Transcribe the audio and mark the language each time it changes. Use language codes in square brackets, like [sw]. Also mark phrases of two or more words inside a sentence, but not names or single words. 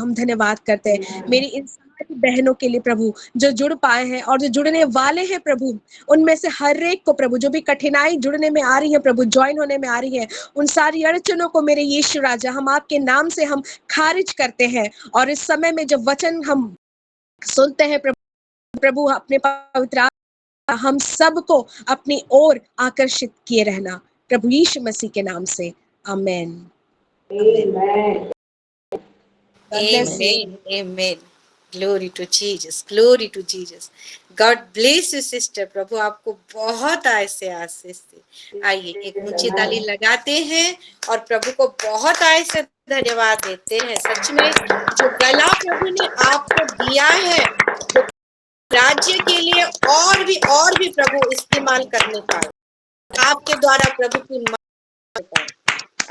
[hi] हम धन्यवाद करते हैं मेरी इन सारी बहनों के लिए प्रभु, जो जुड़ पाए हैं और जो जुड़ने वाले हैं प्रभु, उनमें से हर एक को प्रभु, जो भी कठिनाई जुड़ने में आ रही है प्रभु, ज्वाइन होने में आ रही है, उन सारी अड़चनों को मेरे यीशु राजा हम आपके नाम से हम खारिज करते हैं। और इस समय में जब वचन हम सुनते हैं प्रभु अपने पवित्र हम सबको अपनी ओर आकर्षित किए रहना प्रभु यीशु मसीह के नाम से, आमेन। [en] Amen. Amen. Glory to Jesus. Glory to Jesus. God bless you, sister. [hi] प्रभु आपको बहुत ऐसे आशीष दे। आइए एक ऊंची ताली लगाते हैं और प्रभु को बहुत ऐसे धन्यवाद देते हैं। सच में जो गला प्रभु ने आपको दिया है, जो राज्य के लिए और भी प्रभु इस्तेमाल करने पाए, आपके द्वारा प्रभु की महिमा पाए।